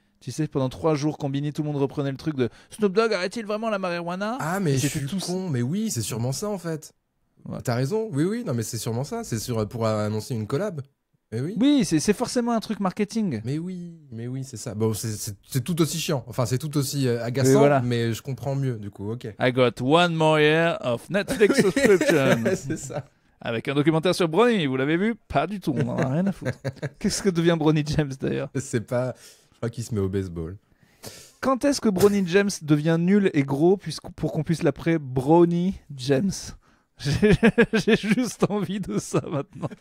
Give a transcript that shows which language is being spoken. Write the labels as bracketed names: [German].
[French] Tu sais, pendant 3 jours, Combini, tout le monde reprenait le truc de Snoop Dogg arrête-t-il vraiment la marijuana? Ah, mais je c'était suis tout con, mais oui, c'est sûrement ça en fait. Ouais. T'as raison, oui, non mais c'est sûrement ça, c'est pour annoncer une collab. Mais oui. Oui, c'est forcément un truc marketing. Mais oui, c'est ça. Bon, c'est tout aussi chiant, enfin c'est tout aussi agaçant, Mais voilà. mais je comprends mieux du coup, ok. [English] I got 1 more year of Netflix subscription. [French] C'est ça. Avec un documentaire sur Bronny, vous l'avez vu? Pas du tout, on en a rien à foutre. Qu'est-ce que devient Bronny James d'ailleurs? C'est pas, je crois qu'il se met au baseball. Quand est-ce que Bronny James devient nul et gros pour qu'on puisse l'appeler Bronny James? J'ai juste envie de ça maintenant.